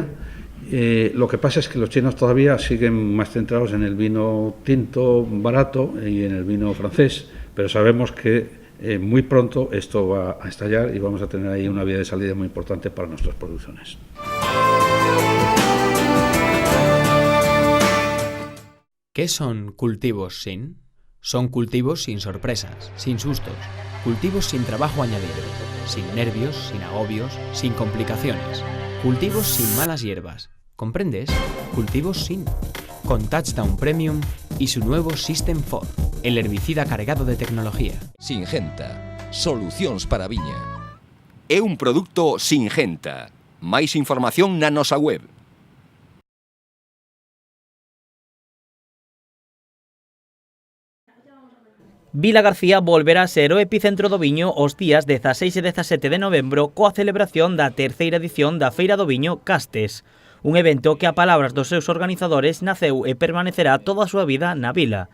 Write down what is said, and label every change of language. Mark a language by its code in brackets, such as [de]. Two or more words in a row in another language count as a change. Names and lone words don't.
[es] Lo que pasa es que los chinos todavía siguen más centrados en el vino tinto barato y en el vino francés, pero sabemos que muy pronto esto va a estallar y vamos a tener ahí una vía de salida muy importante para nuestras producciones. ¿Qué son cultivos sin? Son cultivos sin sorpresas, sin sustos, cultivos sin trabajo añadido, sin nervios, sin agobios, sin complicaciones, cultivos sin malas hierbas. ¿Comprendes? Cultivos sin. Con Touchdown Premium y su nuevo System 4, el herbicida cargado de tecnología. Singenta, [gl] solucións para a viña. É un produto Singenta. Máis información na nosa web. Vila García volverá a ser o epicentro do viño os días 16 e 17 de novembro coa celebración da terceira edición da Feira do Viño Castes, un evento que a palabras dos seus organizadores naceu e permanecerá toda a súa vida na vila.